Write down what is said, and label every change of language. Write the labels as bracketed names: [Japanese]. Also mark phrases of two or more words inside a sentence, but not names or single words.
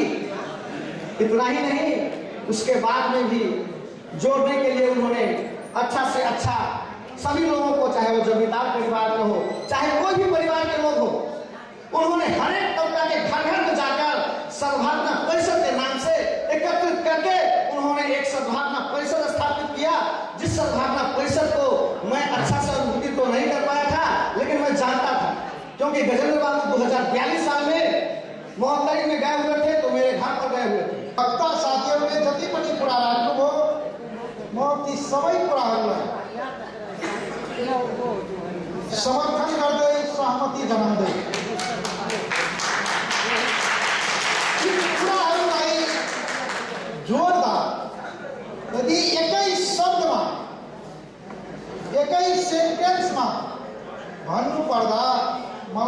[Hindi] इतना ही नहीं, उसके बाद में भी जोड़ने के लिए उन्होंने अच्छा से अच्छा सभी लोगों को, चाहे वो जमींदार परिवार में हो, चाहे कोई भी परिवार के लोग हो, उन्होंने हर एक तबका के घर घर में जाकर सद्भावना परिषद के नाम से एकत्रित करके उन्होंने एक सद्भावना परिषद स्थापित किया। जिस सद्भावना परिषद को मैं अच्छा से अनुभूति तो नहीं कर पाया था, लेकिन मैं जानता था, क्योंकि गजेंद्र बाबू 2042 साल में मोहल्लाई में गए हुए थे, तो मेरे घर पर गए हुए थे। [Nepali] भक्ता साथीहरूले जति पनि कुरा राख्नुभयो म ती सबै कुराहरूलाई समर्थन गर्दै सहमति जनाउँदै यी कुराहरूलाई जोड्दा यदि एकै शब्दमा, एकै सेन्टेन्समा भन्नुपर्दा मलाई